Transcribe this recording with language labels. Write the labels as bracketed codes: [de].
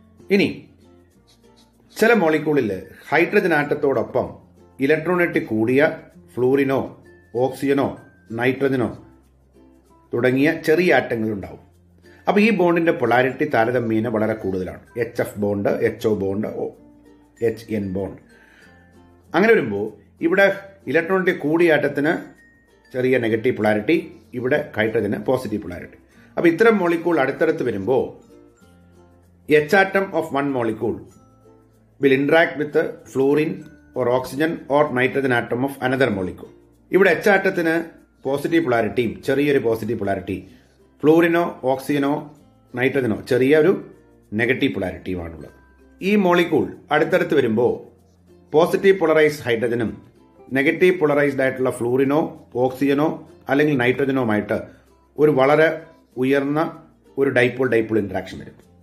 [ml] ഇനി ചില മോളിക്യൂളിൽ ഹൈഡ്രജൻ ആറ്റത്തോടൊപ്പം ഇലക്ട്രോണെറ്റ് കൂടിയ ഫ്ലൂറിനോ ഓക്സിജനോ നൈട്രജനോ തുടങ്ങിയ ചെറിയ ആറ്റങ്ങൾ ഉണ്ടാവും. അപ്പോൾ ഈ ബോണ്ടിന്റെ പൊളാരിറ്റി താരതമ്യേന വളരെ കൂടുതലാണ്. HF bond, HO bond, HN bond. അങ്ങനെ വരുമ്പോൾ ഇവിടെ ഇലക്ട്രോണിന്റെ കൂടിയ ആറ്റത്തിന് ചെറിയ നെഗറ്റീവ് പൊളാരിറ്റി, ഇവിടെ ഹൈഡ്രജന് പോസിറ്റീവ് പൊളാരിറ്റി. അപ്പോൾ ഇത്തരം മോളിക്യൂൾ അടുത്തടുത്ത് വരുമ്പോൾ [en] H atom of one molecule will interact with the fluorine or oxygen or nitrogen atom of another molecule. [ml] ഇവിടെ H ആറ്റത്തിന് പോസിറ്റീവ് പൊളാരിറ്റിയും ചെറിയൊരു പോസിറ്റീവ് പൊളാരിറ്റി, ഫ്ലൂറിനോ ഓക്സിജനോ നൈട്രജനോ ചെറിയൊരു നെഗറ്റീവ് പൊളാരിറ്റിയുമാണുള്ളത്. ഈ മോളിക്യൂൾ അടുത്തടുത്ത് വരുമ്പോൾ പോസിറ്റീവ് പൊളറൈസ്ഡ് ഹൈഡ്രജനും നെഗറ്റീവ് പൊളറൈസ്ഡ് ആയിട്ടുള്ള ഫ്ലൂറിനോ ഓക്സിജനോ അല്ലെങ്കിൽ നൈട്രജനോമായിട്ട് ഒരു വളരെ ഉയർന്ന ഒരു ഡൈപോൾ ഇന്ററാക്ഷൻ വരും.